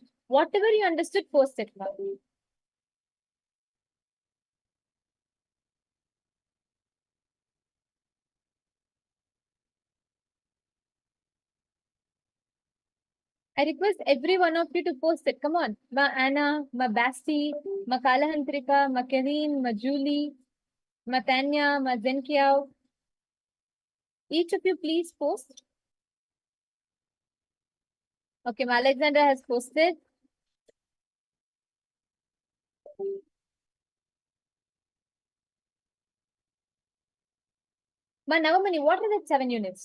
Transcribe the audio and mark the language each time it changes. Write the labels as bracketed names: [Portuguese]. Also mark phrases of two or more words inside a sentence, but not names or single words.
[English] Whatever you understood, post it. Ma. I request every one of you to post it. Come on. Ma Anna, Ma Basti, Ma Kalahantrika, Ma Kareen, Ma Julie, Ma Tanya, Ma Zenkiao. Each of you please post. Okay, Ma Alexandra has posted. Ma Navamani, what are the 7 units?